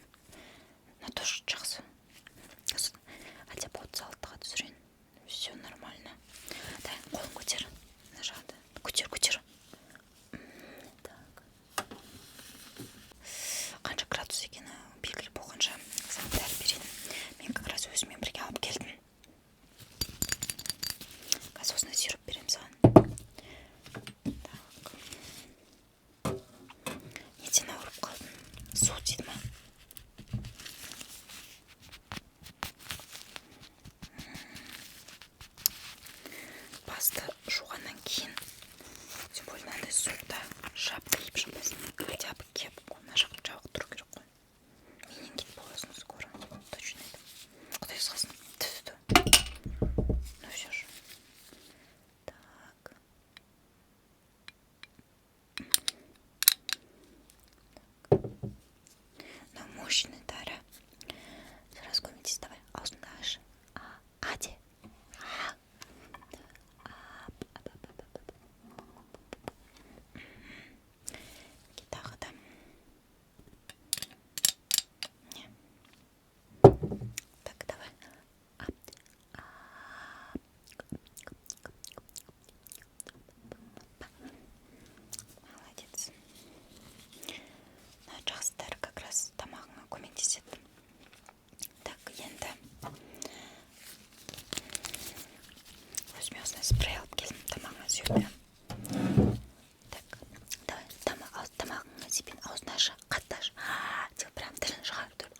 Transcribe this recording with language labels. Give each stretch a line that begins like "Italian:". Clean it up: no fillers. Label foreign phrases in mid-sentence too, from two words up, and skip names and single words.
Russian: Но тоже
Kazakh: жақсы.
Russian: Хотя бы
Kazakh: 36-ға түсірейін.
Russian: Все нормально. Да,
Kazakh: қолын көтер. Мына жағында. Көтер. Так. Қанша градус екені белгілі болғанша саған дәрі берейін. Мен
Russian: как раз
Kazakh: өзіммен бірге алып келдім. Қазір осындай сироп беремін саған. Так. Неден ауырып қалдың? Су тиді ма? Басты жуғаннан кейін,
Russian: тем более
Kazakh: мынандай суықта шапка киіп шықпайсың.
Russian: Хотя бы
Kazakh: кеп, мына жаққа жабық тұру керек қой. Менингит боласың
Russian: скоро. Точно это.
Kazakh: Құдай сақтасын.
Russian: Ну все же. Так. Ну, мощный дәрі.
Kazakh: Сразу көмектес, давай. Аузыңды аш. А де. Тағы да.
Russian: Не. Так, давай. Молодец.
Kazakh: Жақсы дәрі
Russian: как раз
Kazakh: тамағыңа көмектеседі. Так, енді өзіме осындай спрей алып келдім, тамағыңа сүйіп.
Russian: Так, давай,
Kazakh: тамағыңа сепен аузын ашы, қатты ашы. Деп прям тілін шығарып тұр.